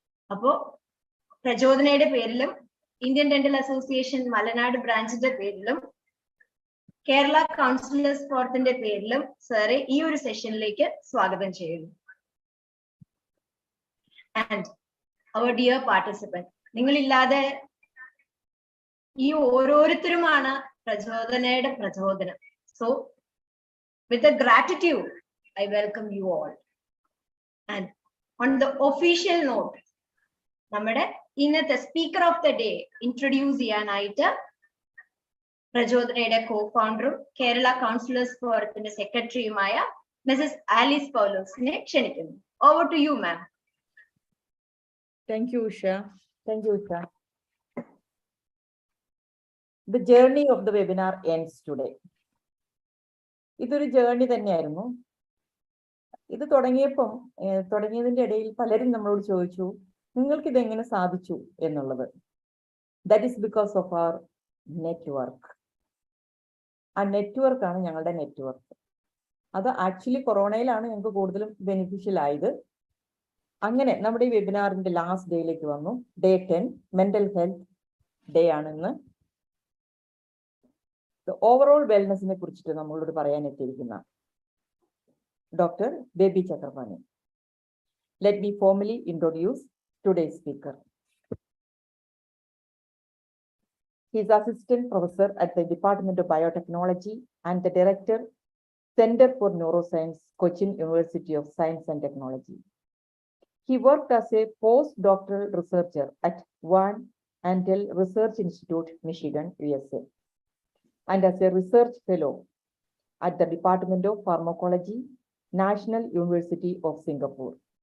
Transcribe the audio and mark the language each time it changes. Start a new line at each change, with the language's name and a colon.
Malayalam: അപ്പോ പ്രചോദനയുടെ പേരിലും Indian dental association മലനാട് ബ്രാഞ്ചിന്റെ പേരിലും കേരള കൗൺസിലേഴ്സ് ഫോറത്തിന്റെ പേരിലും സാറെ ഈ ഒരു സെഷനിലേക്ക് സ്വാഗതം ചെയ്യുന്നു.
English: and our dear participant,
Malayalam: നിങ്ങളില്ലാതെ ഈ ഓരോരുത്തരുമാണ് പ്രചോദനയുടെ പ്രചോദനം.
English: So with the gratitude I welcome you all. And on the official note,
Malayalam: നമ്മുടെ ഇന്നത്തെ speaker of the day introduce ചെയ്യാനായിട്ട് പ്രചോദനയുടെ കോ-ഫൗണ്ടറും കേരള കൗൺസിലേഴ്സ് ഫോറത്തിന്റെ സെക്രട്ടറിയുമായ മിസസ് ആലിസ് പൗലോസിനെ ക്ഷണിക്കുന്നു.
English: Over to you ma'am. Thank you, Usha. Thank you, Usha. The journey of the webinar ends today.
Malayalam: ഇതൊരു journey തന്നെയായിരുന്നു. ഇത് തുടങ്ങിയതിന്റെ ഇടയിൽ പലരും നമ്മളോട് ചോദിച്ചു, നിങ്ങൾക്ക് ഇതെങ്ങനെ സാധിച്ചു എന്നുള്ളത്.
English: That is because of our network.
Malayalam: ആ നെറ്റ്വർക്കാണ് ഞങ്ങളുടെ നെറ്റ്വർക്ക്. അത് ആക്ച്വലി കൊറോണയിലാണ് ഞങ്ങൾക്ക് കൂടുതലും ബെനിഫിഷ്യൽ ആയത്. അങ്ങനെ നമ്മുടെ ഈ വെബിനാറിന്റെ ലാസ്റ്റ് ഡേയിലേക്ക് വന്നു. ഡേ 10 മെന്റൽ ഹെൽത്ത് ഡേ ആണെന്ന്. ഓവറോൾ വെൽനെസിനെ കുറിച്ചിട്ട് നമ്മളോട് പറയാൻ എത്തിയിരിക്കുന്ന doctor baby Chakrapani.
English: Let me formally introduce today's speaker. He is assistant professor at the Department of Biotechnology and the director, Center for Neuroscience, Cochin University of Science and Technology. He worked as a postdoctoral researcher at Van Andel Research Institute, Michigan, USA, and as a research fellow at the Department of Pharmacology, National University of Singapore.